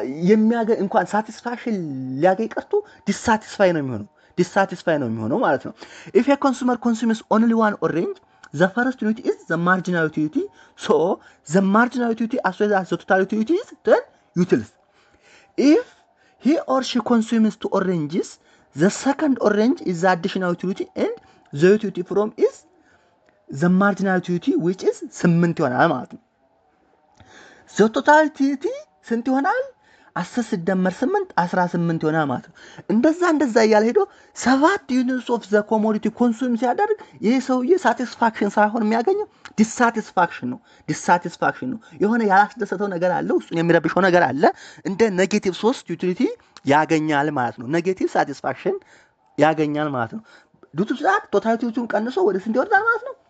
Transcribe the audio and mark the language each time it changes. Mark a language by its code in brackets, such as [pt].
[am] የሚያገኝ እንኳን ሳቲስፋክሽን ሊያገኝ ቀርቶ ዲሳቲስፋይ ነው የሚሆነው ማለት ነው። [en] if a consumer consumes only one orange, the first unit is the marginal utility, so the marginal utility as well as the total utility is 10 utils. If he or she consumes 2 oranges, the second orange is the additional utility and the utility from is the marginal utility which is 8 [am] ይሆናል ማለት ነው። [en] the total utility [am] ስንት ይሆናል? 10 ሲደመር 8 18 ይሆናል ማለት ነው። እንደዛ እያለ ሄዶ 7 [en] ዩኒትስ ኦፍ ዘ ኮሞዲቲ [am] ኮንሱም ሲያደርግ ይሄ ሰውዬ ሳቲስፋክሽን ሳይሆን የሚያገኘው ዲሳቲስፋክሽን ነው። የሆነ ያላስደሰተው ነገር አለ፣ ውስጡን የሚረብሸው ነገር አለ። እንደ ኔጌቲቭ 3 ዩቲሊቲ ያገኛል ማለት ነው። ኔጌቲቭ ሳቲስፋክሽን ያገኛል ማለት ነው። ዱቱ ሰዓት ቶታሊቲውን ቀንሶ ወደ ስንት ይወርዳል ማለት ነው?